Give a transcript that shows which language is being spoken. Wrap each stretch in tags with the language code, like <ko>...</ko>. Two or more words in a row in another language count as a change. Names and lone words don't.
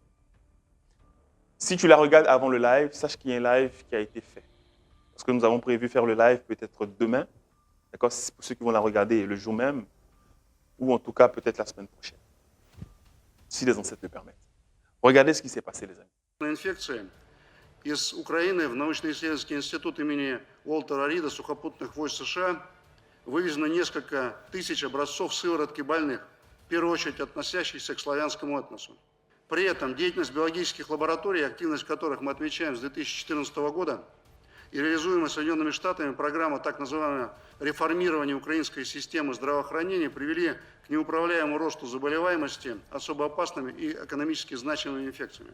<fr>Si tu la regardes avant le live, sache qu'il y a un live qui a été fait. Parce que nous avons prévu faire le live peut-être demain, d'accord, pour ceux qui vont la regarder le jour même, ou en tout cas peut-être la semaine prochaine, si les ancêtres le permettent. Regardez ce qui s'est passé, les amis.</fr> <ru>Инфекции из Украины в научно-исследовательский институт имени Уолтера Рида сухопутных войск США вывезено несколько тысяч образцов сыворотки больных, в первую очередь относящихся к славянскому этносу. При этом деятельность биологических лабораторий, активность которых мы отмечаем с 2014 года, и реализуемая Соединенными Штатами программа так называемого реформирования украинской системы здравоохранения привели к неуправляемому росту заболеваемости особо опасными и экономически значимыми инфекциями.</ru>